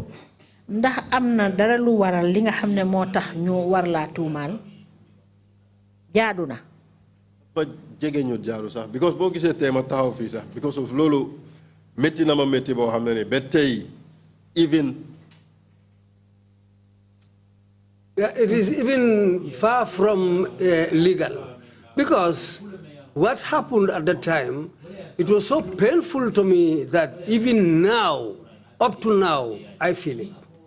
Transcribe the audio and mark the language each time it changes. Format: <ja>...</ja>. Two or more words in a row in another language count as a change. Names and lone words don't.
<wo>Ndax am na dara lu waral li nga xam ne moo tax ñu war laa tuumaal. Jaadu na. Ba jege ñu jaadu sax because boo gisee tey ma taxaw fii sax</wo> <en>because of</en> <wo>loolu métti na ma métti boo xam ne ni ba tey even.</wo> <en>Yeah, it is even far from legal because what happened at that time, it was so painful to me that even now, up to now, I feel it.</en>